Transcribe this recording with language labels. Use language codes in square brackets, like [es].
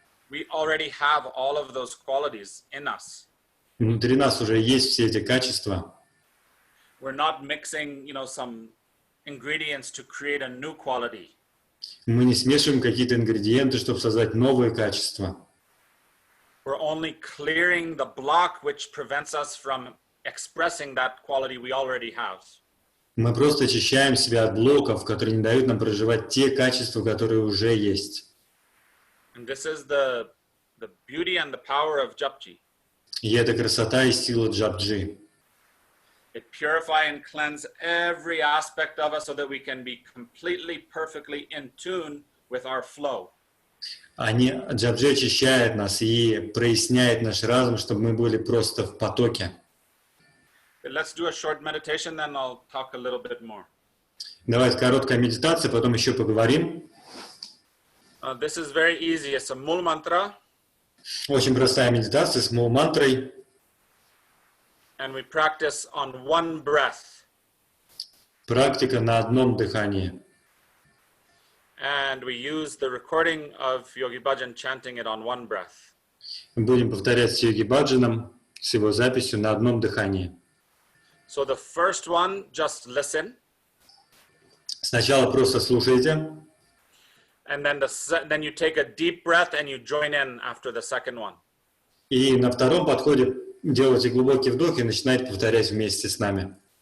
[en] We already have all of those qualities in us. [ru] Внутри нас уже есть все эти качества. [en] We're not mixing, some ingredients to create a new quality. [ru] Мы не смешиваем какие-то ингредиенты, чтобы создать новые качества. [en] We're only clearing the block which prevents us from expressing that quality we already have. [ru] Мы просто очищаем себя от блоков, которые не дают нам проживать те качества, которые уже есть. [en] And this is the beauty and the power of Japji. [ru] И это красота и сила Джапджи. [en] It purify and cleanse every aspect of us so that we can be completely, perfectly in tune with our flow. [ru] Джапджи очищает нас и проясняет наш разум, чтобы мы были просто в потоке. [en] Let's do a short meditation, then I'll talk a little bit more. [ru] Давайте короткая медитация, потом еще поговорим. [en] This is very easy. It's a mul mantra. [ru] Очень простая медитация с мул-мантрой. [en] And we practice on one breath. [ru] Практика на одном дыхании. [en] And we use the recording of Yogi Bhajan chanting it on one breath. [ru] Мы будем повторять с Йоги Баджаном, с его записью на одном дыхании. [en] So the first one, just listen. [ru] Сначала просто слушайте. [en] And then you take a deep breath and you join in after the second one. [ru] И на втором подходе делайте глубокий вдох и начинайте повторять вместе с нами.